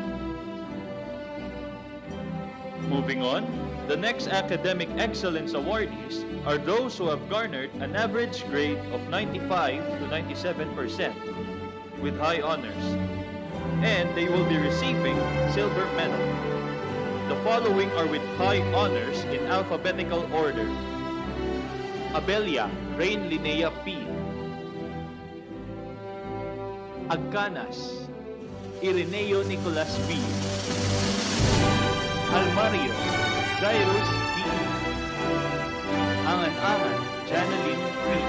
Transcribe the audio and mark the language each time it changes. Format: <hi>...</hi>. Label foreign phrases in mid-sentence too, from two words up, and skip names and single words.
<en>Moving on, the next Academic Excellence Awardees are those who have garnered an average grade of 95 to 97% with high honors, and they will be receiving silver medal. The following are with high honors in alphabetical order. Abelia Rain Linnea P. Agcanas Ireneo Nicolas B. Almario Jairus B. Angan-Angan Janalyn P.</en>